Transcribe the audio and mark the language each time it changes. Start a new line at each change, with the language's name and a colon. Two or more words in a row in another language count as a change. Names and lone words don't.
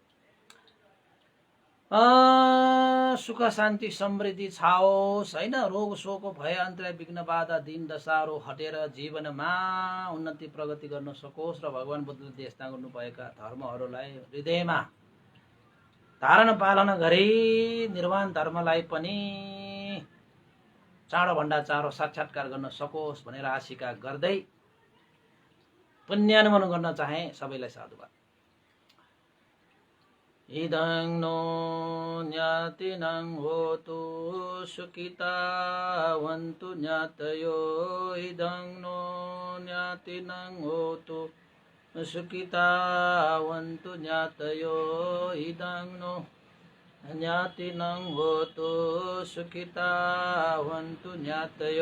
Nepali: सुख शान्ति समृद्धि छाओस् होइन, रोग शोक भय अन्तराय विघ्न बाधा दिन दशाहरू हटेर जीवनमा उन्नति प्रगति गर्न सकोस् र भगवान बुद्धले देशना गर्नुभएका धर्महरूलाई हृदयमा धारण पालन गरी निर्वाण धर्मलाई पनि चाँडोभन्दा चाँडो साक्षात्कार गर्न सकोस् भनेर आशिका गर्दै पुण्यानुमोदन गर्न चाहे सबैलाई साधुवाद।
Pali: इदं नो ज्ञातिनं होतु सुखितावन्तु ज्ञातयो, इदं नो ज्ञातिनं होतु सुखितावन्तु ज्ञातयो, इदं नो ज्ञातिनं होतु सुखितावन्तु ज्ञातयो।